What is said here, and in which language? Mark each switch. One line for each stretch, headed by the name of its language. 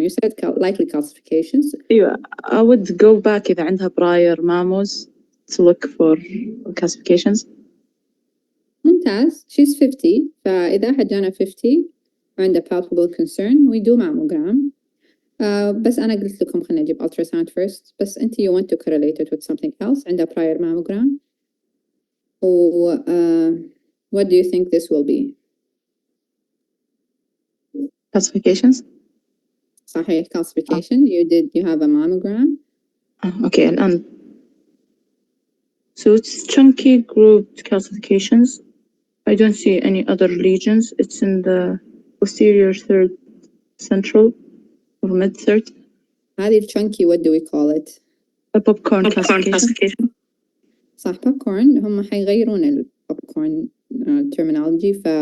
English: You said likely calcifications. أيوة, I would go back إذا عندها prior mammos to look for calcifications. ممتاز. She's 50.
Arabic: فإذا أحد جانا 50 وعنده palpable concern we do mammogram. بس أنا قلت لكم خلينا نجيب ultrasound first.
English: بس أنت you want to correlate it with something else. عندها prior mammogram. What do you think this will be? Calcifications.
Arabic: صحيح, calcification.
English: You have a mammogram. Okay, and so it's chunky grouped calcifications. I don't see any other lesions. It's in the posterior third central or mid third. هذه chunky, what do we call it? A popcorn calcification.
Arabic: صح, popcorn. هم حيغيرون ال popcorn terminology.